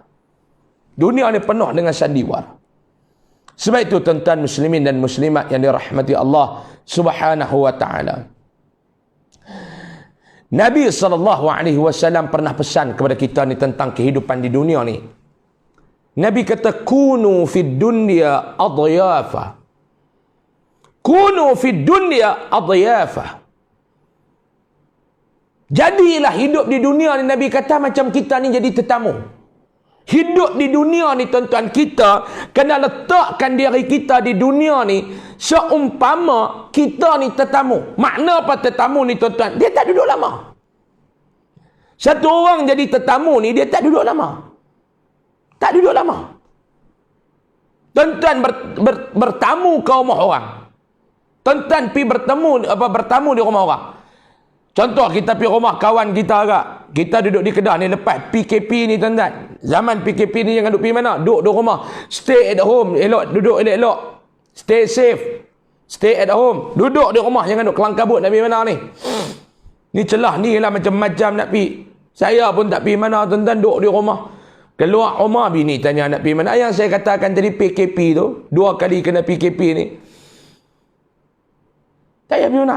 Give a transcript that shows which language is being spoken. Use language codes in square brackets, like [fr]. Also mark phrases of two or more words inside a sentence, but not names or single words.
[ms] Dunia ni penuh dengan sandiwara. Sebab itu tuan-tuan muslimin dan muslimat yang dirahmati Allah [ar] Subhanahu wa taala. [ms] Nabi SAW pernah pesan kepada kita ni tentang kehidupan di dunia ni. Nabi kata, [ar] kunu fid dunya adyafa. Kunu fid dunya adyafa. [ms] Jadilah hidup di dunia ni, Nabi kata, macam kita ni jadi tetamu. Hidup di dunia ni tuan-tuan, kita kena letakkan diri kita di dunia ni seumpama kita ni tetamu. Makna apa tetamu ni tuan-tuan? Dia tak duduk lama. Satu orang jadi tetamu ni, dia tak duduk lama. Tak duduk lama. Tuan-tuan bertamu ke rumah orang. Tuan-tuan pergi bertamu di rumah orang. Contoh kita pergi rumah kawan kita agak. Kita duduk di Kedah ni lepas PKP ni tuan-tuan. Zaman PKP ni jangan duduk pergi mana? Duduk di rumah. [en] Stay at home. [ms] Elok, duduk elok-elok. [en] Stay safe. Stay at home. [ms] Duduk di rumah. Jangan duduk kelang kabut nak pergi mana ni. Ni celah ni lah macam-macam nak pergi. Saya pun tak pergi mana tuan-tuan, duduk di rumah. Keluar rumah bini tanya nak pergi mana. Yang saya katakan tadi PKP tu. 2 kali kena PKP ni. Tak payah pergi mana.